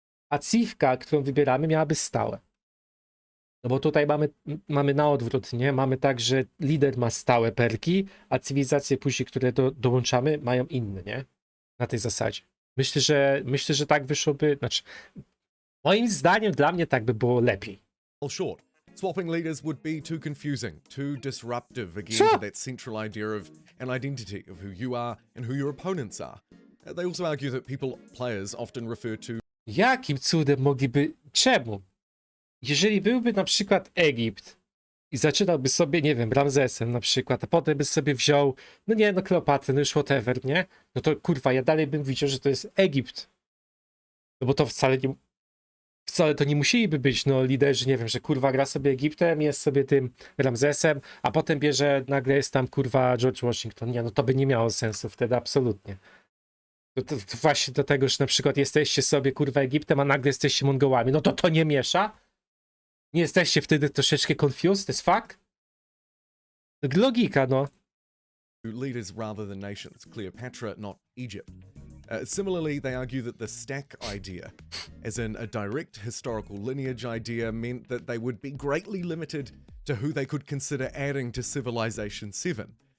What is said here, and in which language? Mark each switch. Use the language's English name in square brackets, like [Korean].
[Polish] A civka, którą wybieramy, miałaby stałe. No bo tutaj mamy na odwrót, nie? Mamy tak, że lider ma stałe perki, a cywilizacje później, które dołączamy, mają inne, nie? Na tej zasadzie. Myślę, że tak wyszłoby, znaczy moim zdaniem dla mnie tak by było lepiej. [English] Short. Swapping leaders would be too confusing, too disruptive, again Sure. to that central idea of an identity of who you are and who your opponents are. They also argue that players often refer to. [Polish] Jakim cudem mogliby... Czemu? Jeżeli byłby na przykład Egipt i zaczynałby sobie, nie wiem, Ramzesem na przykład, a potem by sobie wziął, no nie, no Kleopatrę, no już whatever, nie? No to kurwa, ja dalej bym widział, że to jest Egipt. No bo to wcale to nie musieliby być, no liderzy, nie wiem, że kurwa gra sobie Egiptem, jest sobie tym Ramzesem, a potem bierze, nagle jest tam kurwa George Washington. Nie, no to by nie miało sensu wtedy, absolutnie. To właśnie do tego, że na przykład jesteście sobie kurwa Egiptem, a nagle jesteście Mongołami, no to nie miesza? Nie jesteście wtedy troszeczkę [English] confused as fuck? [Polish] Logika, no. [English] leaders rather than nations, Cleopatra, not Egypt. Similarly, they argue that the stack idea, as in a direct historical lineage idea, meant that they would be greatly limited to who they could consider adding to Civilization 7.